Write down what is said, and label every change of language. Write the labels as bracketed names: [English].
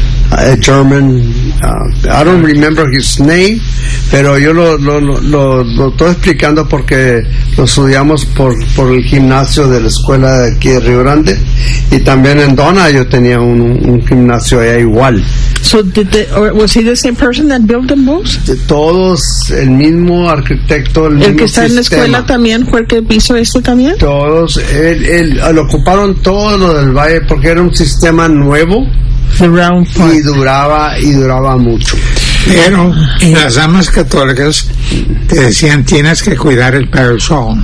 [English] A German, I don't remember his name, [Spanish] pero yo lo estoy explicando porque lo estudiamos por el gimnasio de la escuela de aquí de Río Grande, y también en Dona yo tenía un gimnasio allá igual. [English] So was he the same person that built them both? [Spanish] De todos, el mismo arquitecto, el mismo sistema. ¿El que está en la escuela también fue el que hizo esto también? Todos, él ocuparon todo lo del valle porque era un sistema nuevo. [English] The round [Spanish] part. Y duraba mucho. Pero las damas católicas te decían tienes que cuidar el parish hall.